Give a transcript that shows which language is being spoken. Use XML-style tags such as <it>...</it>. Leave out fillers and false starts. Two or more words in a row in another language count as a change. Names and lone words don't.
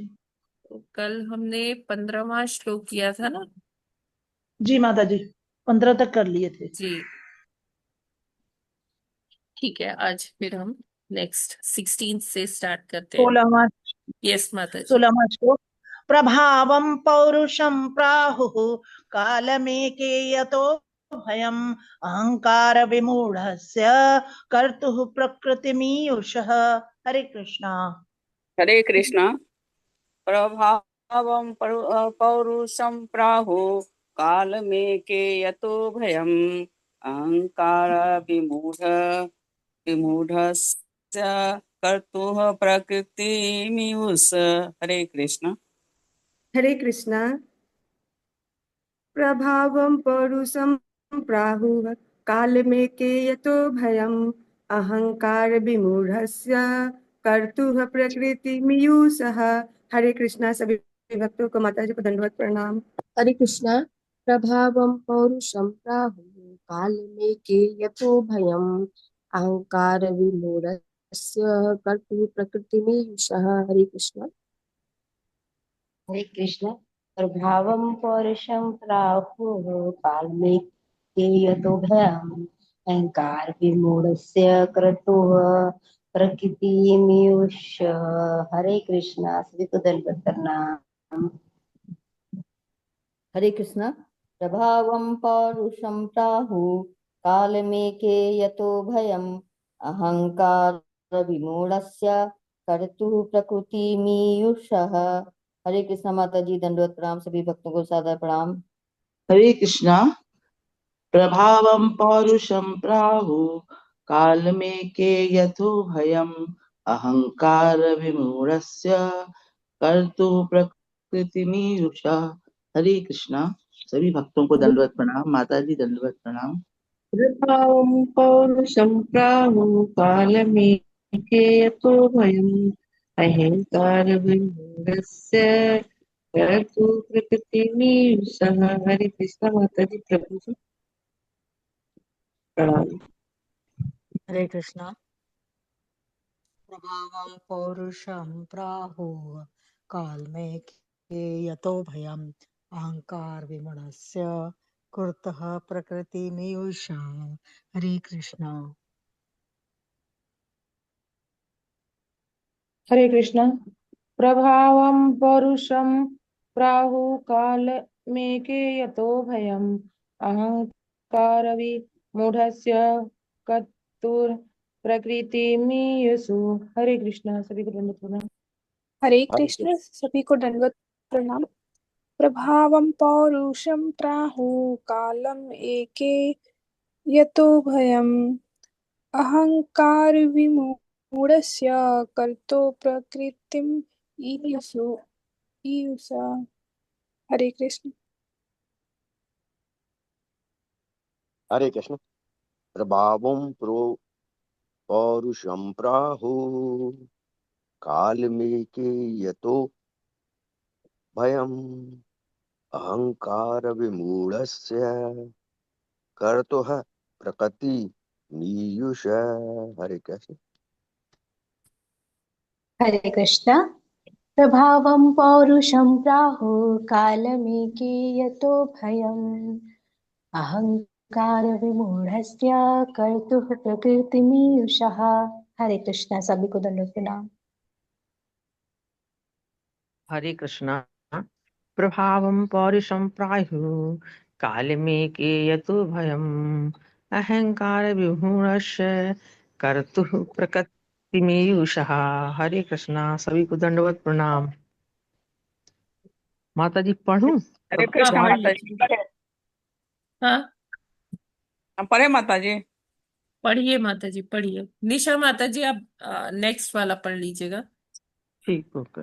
<hi>तो कल हमने 15वां श्लोक किया था ना? जी माता जी, 15 तक कर लिए थे। जी ठीक है, आज फिर हम नेक्स्ट 16 से स्टार्ट करते हैं। 16वां यस माता जी। 16वां श्लोक।</hi> <sa>प्रभावं पौरुषं प्राहुः कालमेके यतो भयम् अहंकार विमूढ़स्य कर्तुः प्रकृतिमीयुषः।</sa> <hi>हरे कृष्णा। हरे कृष्णा।</hi> <sa>प्रभावं पौरुषं प्राहुः कालमेके यतो भयम् अहंकार विमूढस्य कर्तुः प्रकृतिमियुष।</sa> <hi>हरे कृष्ण। हरे कृष्णा।</hi> <sa>प्रभावं पौरुषं प्राहुः कालमेके यतो भयम् अहंकार विमूढ़स्य कर्तुः प्रकृतिमीयुषः।</sa> <hi>हरे कृष्णा। सभी भक्तों को माता जी को दंडवत प्रणाम। हरे कृष्णा।</hi> <sa>प्रभावं पौरुषं प्राहुः कालमेके यतो भयम् अहंकार विमूढस्य कर्तुः प्रकृतिमीयुषः।</sa> <hi>हरे कृष्णा। हरे कृष्ण।</hi> <sa>प्रभावं पौरुषं प्राहुः कालमेके यतो भयम् अहंकार विमूढस्य कर्तुः प्रकृतिमीयुष।</sa> <hi>हरे कृष्णा। सभी को दंडवत प्रणाम। हरे कृष्ण।</hi> <sa>प्रभावं पौरुषं प्राहुः कालमेके यतो भयम् अहंकार विमूढ़स्य कर्तुः प्रकृतिमीयुषः।</sa> <hi>हरे कृष्ण। माता जी दंडवत प्रणाम। सभी भक्तों को सादर प्रणाम। हरे कृष्णा।</hi> <sa>प्रभावं पौरुषं प्राहुः कालमेके यतो भयम् अहंकार विमूढ़स्य कर्तुः प्रकृतिमीयुषः।</sa> <hi>हरे कृष्णा। सभी भक्तों को दंडवत प्रणाम। माता जी दंडवत प्रणाम।</hi> <sa>प्रभावं पौरुषं प्राहुः कालमेके यतो भयम् अहंकार विमूढ़स्य कर्तुः प्रकृतिमीयुषः।</sa> <hi>हरे कृष्णा। माता जी प्रभु जी प्रणाम। हरे कृष्णा।</hi> <sa>प्रभावं पौरुषं प्राहुः कालमेके यतो भयम् अहंकार विमूढ़स्य कर्तुः प्रकृतिमीयुषः।</sa> <hi>हरे कृष्णा। हरे कृष्णा।</hi> <sa>प्रभावं पौरुषं प्राहुः कालमेके यतो भयम् अहंकार विमूढ़स्य कर्तुः प्रकृतिमीयुषु।</sa> <hi>हरे कृष्णा। सभी को दंडवत प्रणाम। हरे कृष्ण। सभी को दंडवत प्रणाम।</hi> <sa>प्रभावं पौरुषं प्राहुः कालम् एके यतो भयम् अहंकार विमूढ़स्य कर्तो प्रकृतिम ईयुषा।</sa> <hi>हरे कृष्ण। हरे कृष्ण।</hi> <sa>प्रभावं पौरुषं प्राहु कालमेके यतो भयम् अहंकार विमूढ़स्य कर्तुः प्रकृति मीयुष।</sa> <hi>हरे कृष्ण। हरे कृष्ण।</hi> <sa>प्रभावं पौरुषं प्राहुः कालमेके यतो भयम् अहंकार विमूढ़स्य कर्तुः प्रकृतिमीयुषः।</sa> <hi>हरे कृष्णा। सभी को दंडवत प्रणाम। हरे कृष्णा।</hi> <sa>प्रभावं पौरुषं प्रायुः कालमेके यतो भयम् अहंकार विमूढ़स्य कर्तुः प्रकृतिमीयुषः।</sa> <hi>हरे कृष्णा। सभी को दंडवत प्रणाम। माता जी पढ़ूं? हरे हाँ कृष्ण पढ़िए। माता जी। हाँ पढ़े माता जी। पढ़िए माता जी पढ़िए। निशा माता जी आप नेक्स्ट वाला पढ़ लीजिएगा। ठीक ओके।</hi>